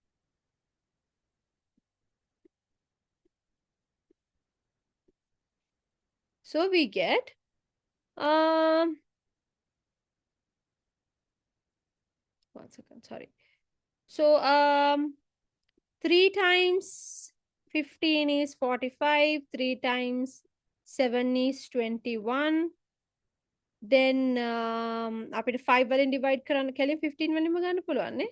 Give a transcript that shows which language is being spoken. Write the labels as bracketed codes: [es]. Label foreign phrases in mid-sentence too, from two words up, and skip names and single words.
[en] So we get 1 second, sorry. So 3 times 15 is 45. 3 times 7 is 21. [si] Then අපිට 5 වලින් divide කරන්න කලින් 15 වලින්ම ගන්න පුළුවන් නේ.